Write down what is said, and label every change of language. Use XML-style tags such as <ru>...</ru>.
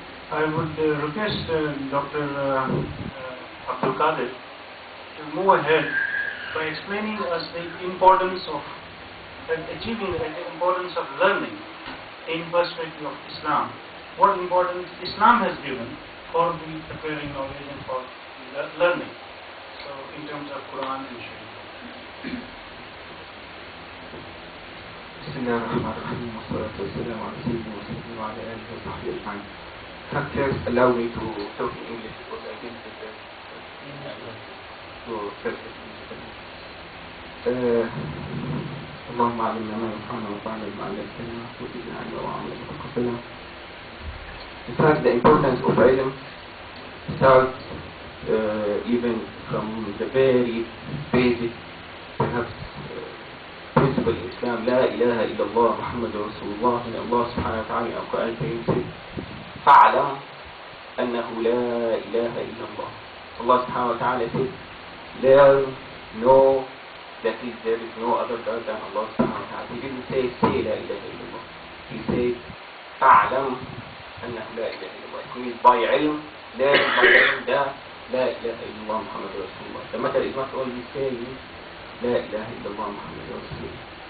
<en>I would request Dr. Abdul Qadir to move ahead by explaining us the importance of achieving the importance of learning in perspective of Islam. What importance Islam has given for the acquiring knowledge and for learning. So in terms of Quran and Sharia.</en> <ar>بسم الله الرحمن الرحيم والصلاة والسلام على سيدنا محمد وعلى آله وصحبه أجمعين.</ar> <en>First, allow me to talk in English because I didn't prepare to perfect</en> <ar>اللهم علمنا ما ينفعنا وانفعنا بما علمتنا وزدنا علما وعملا وتقبلا.</ar> <en>In fact, the importance of ilm starts even from the very basic, perhaps principle in Islam,</en> <ar>لا إله إلا الله محمد رسول الله.</ar> <en>And Allah subhanahu wa ta'ala in Al-Quran Al-Karim says,</en> <ar>فَعْلَمْ أَنَّهُ لَا إِلَهَ إِلَّا اللَّهِ.</ar> <en>Allah subhanahu wa ta'ala says, learn, know that there is no other God than Allah subhanahu wa ta'ala. He didn't say</en> <ar>لا إله إلا الله.</ar> <en>He said,</en> <ar>فَعْلَمْ أَنَّهُ لَا إِلَهَ إِلَّا الله.</ar> <en>It means by ilm, learn by ilm that</en> <ar>لا إله إلا الله محمد رسول الله.</ar> <en>The matter is not only saying</en> <ar>لا إله إلا الله محمد رسول الله.</ar>